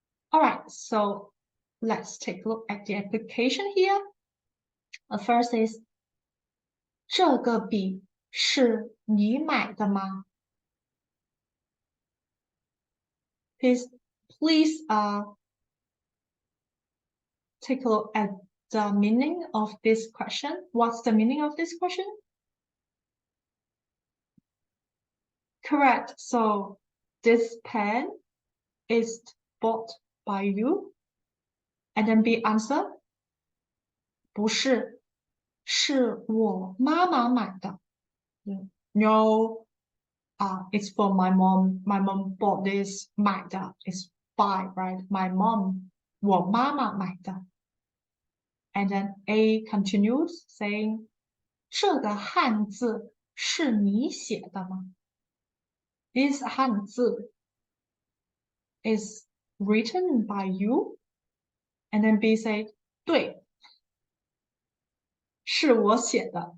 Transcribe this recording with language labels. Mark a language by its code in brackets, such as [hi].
[en] All right, so let's take a look at the application here. [zh] First is 这个笔是你买的吗? [en] Please take a look at the meaning of this question. What's the meaning of this question? Correct. So this pen is bought by you. And then B answer. [zh] 不是，是我妈妈买的. [en] No, it's for my mom. My mom bought this [zh] 买的 [en] is buy, right? My mom [zh] 我妈妈买的。 [en] And then A continues saying [zh] 这个汉字是你写的吗？ [en] This [zh] 汉字 [en] is written by you? And then B said [zh] 对，是我写的。